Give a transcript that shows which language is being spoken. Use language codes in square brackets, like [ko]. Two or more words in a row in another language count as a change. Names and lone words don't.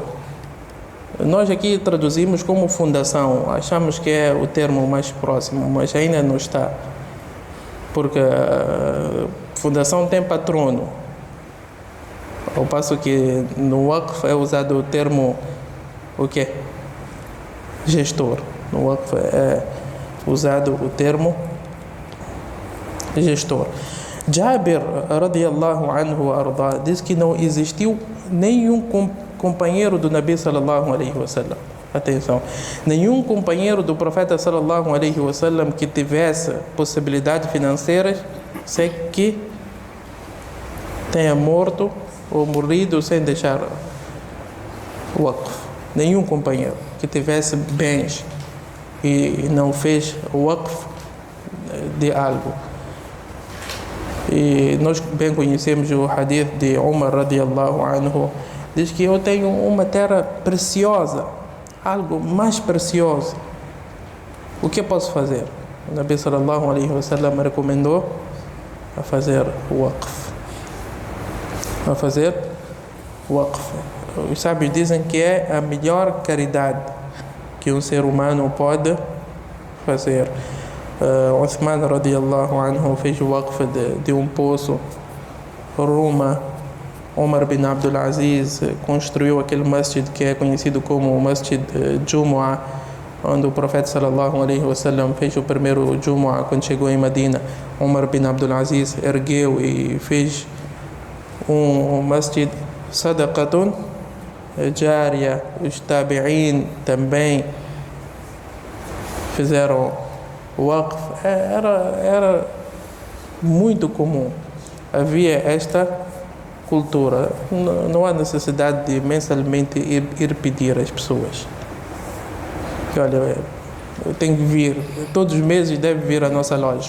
[pt] Nós aqui traduzimos como fundação, achamos que é o termo mais próximo, mas ainda não está, porque a fundação tem patrono, ao passo que no waqf é usado o termo o quê? Gestor. No waqf é usado o termo gestor. Jabir [ar] رضي الله عنه [pt] arda diz que não existiu nenhum companheiro do [ar] نبي صلى الله عليه وسلم. [pt] Atenção, nenhum companheiro do profeta [ar] صلى الله عليه وسلم [pt] que tivesse possibilidades financeiras sem que tenha morto ou morrido sem deixar waqf. Nenhum companheiro que tivesse bens e não fez waqf de algo. E nós bem conhecemos o hadith de Umar [ar] رضي الله عنه, [pt] diz que eu tenho uma terra preciosa, algo mais precioso. O que posso fazer? O [ar] نبي صلى الله عليه وسلم [pt] recomendou a fazer waqf. A fazer waqf. Os sábios dizem que é a melhor caridade que um ser humano pode fazer. Uthman [ar] رضي الله عنه [pt] fez o waqf de um poço. Roma, Omar bin Abdul Aziz construiu aquele masjid que é conhecido como o Masjid Jumu'ah, onde o profeta [ar] صلى الله عليه وسلم [pt] fez o primeiro Jumu'ah quando chegou em Medina. Omar bin Abdul Aziz ergueu e fez um [ar] مسجد صدقة جارية. [pt] Os tabi'in também fizeram waqf. Era muito comum. Havia esta cultura. Não há necessidade de mensalmente ir pedir às pessoas que, olha, eu tenho que vir, todos os meses deve vir à nossa loja.